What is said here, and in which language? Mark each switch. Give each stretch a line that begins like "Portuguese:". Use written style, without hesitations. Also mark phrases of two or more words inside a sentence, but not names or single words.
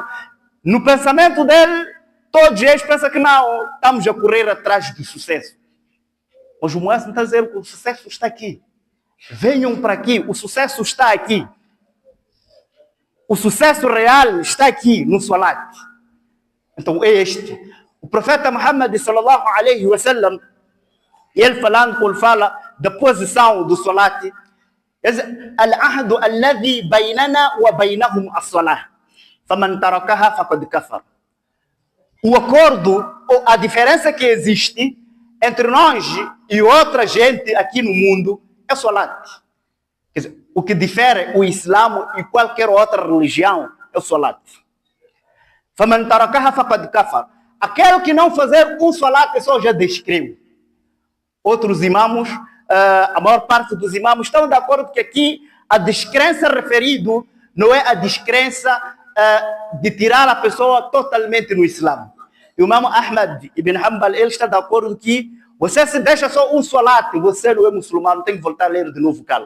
Portuguese: No pensamento dele, todos eles pensam que não, estamos a correr atrás do sucesso. Mas o muazzin está a dizer que o sucesso está aqui. Venham para aqui, o sucesso está aqui. O sucesso real está aqui no salat. Então é este. O profeta Muhammad
Arabic: صلى الله عليه وسلم,
Portuguese: ele falando, quando fala da posição do salat,
Arabic: العهد الذي بيننا وبينهم الصلاة. فمن تركها فقد كفر.
Portuguese: O acordo, ou a diferença que existe entre nós e outra gente aqui no mundo é o salat. Quer dizer, o que difere o Islã e qualquer outra religião é o salat.
Arabic: فمن تركها فقد كفر.
Portuguese: Aquele que não fazer um salat só já descreve. Outros imamos, a maior parte dos imamos estão de acordo que aqui a descrença referido não é a descrença de tirar a pessoa totalmente no Islã. E o Imam Ahmad ibn Hanbal, ele está de acordo que você se deixa só um salat, você não é muçulmano, tem que voltar a ler de novo, calma.